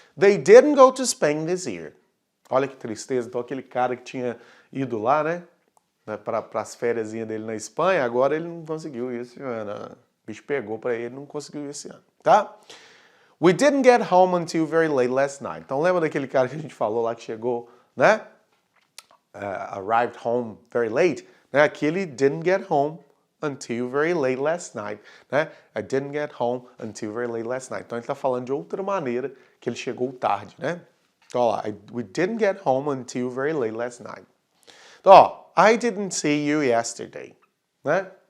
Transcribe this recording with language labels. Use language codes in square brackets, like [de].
[en] They didn't go to Spain this year. [pt] Olha que tristeza. Então aquele cara que tinha ido lá, né? Para as férias dele na Espanha, agora ele não conseguiu ir esse ano. O bicho pegou para ele, não conseguiu ir esse ano, tá? [en] We didn't get home until very late last night. [pt] Então lembra daquele cara que a gente falou lá que chegou, né? [en] Arrived home very late, né? [pt] Aqui ele [en] didn't get home until very late last night, né? I didn't get home until very late last night. [pt] Então ele está falando de outra maneira que ele chegou tarde, né? Então ó lá, [en] we didn't get home until very late last night. [pt] Então ó, [en] I didn't see you yesterday, né?